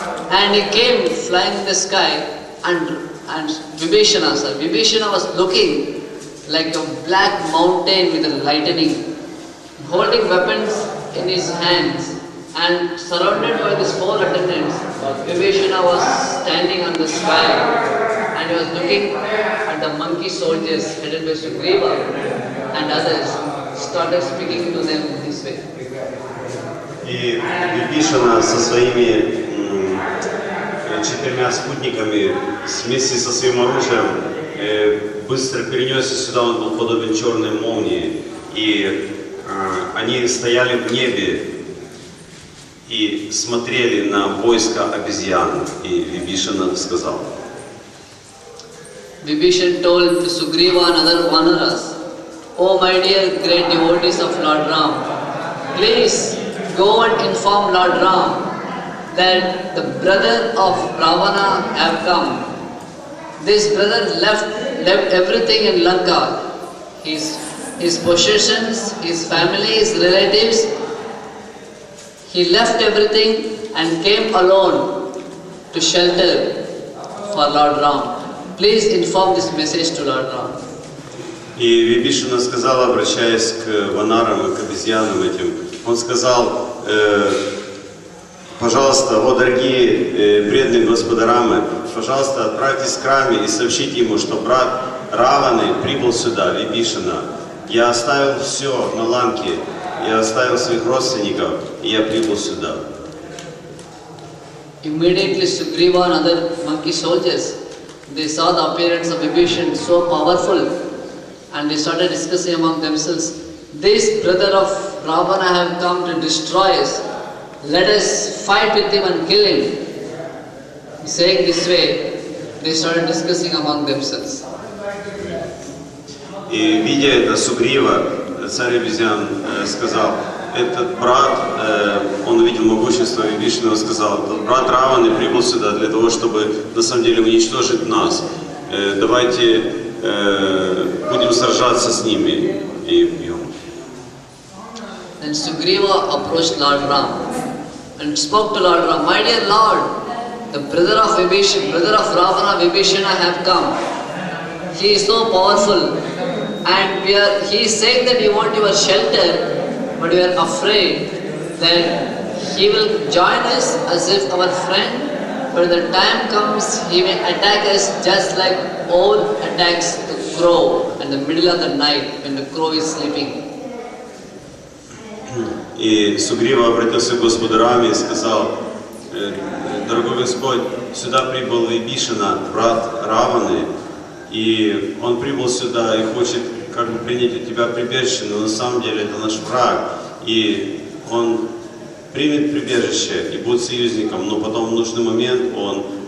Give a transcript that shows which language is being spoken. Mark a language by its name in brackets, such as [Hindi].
[English] And he came flying in the sky, and Vibhishana was looking like a black mountain with a lightning, holding weapons in his hands, and surrounded by these 4 attendants. Vibhishana was standing on the sky, and he was looking at the monkey soldiers headed by Sugriva and others, started speaking to them this way. [Russian] И Вибхишана со своими 4 спутниками вместе со своим оружием быстро перенесся сюда, он был подобен черной молнии. И они стояли в небе и смотрели на войско обезьян. И Вибхишана сказал: [English] Vibhishana told to Sugriva and other Vanaras, "Oh my dear great devotees of Lord Ram, please go and inform Lord Ram that the brother of Ravana have come. This brother left left everything in Lanka. His possessions, his family, his relatives. He left everything and came alone to shelter for Lord Ram. Please inform this message to Lord Ram. [Russian] И Вибишана сказал, обращаясь к ванарам и к обезьянам этим, он сказал, пожалуйста, о дорогие преданные Господа Рамы, пожалуйста, отправьтесь к Раме и сообщите ему, что брат Раваны прибыл сюда, Вибишана. Я оставил все на Ланке, я оставил своих родственников, и я прибыл сюда. [English] Immediately Sugriva and other monkey soldiers, they saw the appearance of Vibhishan so powerful, and they started discussing among themselves, this brother of Ravana have come to destroy us. Let us fight with him and kill him. Saying this way, they started discussing among themselves. [Russian] И видя это, Сугрива, царь обезьян, сказал, этот брат, он увидел могущество Вибишана, сказал, этот брат Раваны прибыл сюда для того, чтобы на самом деле уничтожить нас. Давайте будем сражаться с ними и убьем. [English] And Sugriva approached Lord Ram and spoke to Lord Ram, my dear Lord, the brother of Ravana, Vibhishana have come. He is so powerful, and he is saying that we want your shelter, but we are afraid that he will join us as if our friend, but the time comes he may attack us just like owl attacks the crow in the middle of the night when the crow is sleeping. [Russian] И Сугрива обратился к Господу Раме и сказал, дорогой Господь, сюда прибыл Вибишана, брат Раваны, и он прибыл сюда и хочет как бы принять от тебя прибежище, но на самом деле это наш враг, и он примет прибежище и будет союзником, но потом в нужный момент он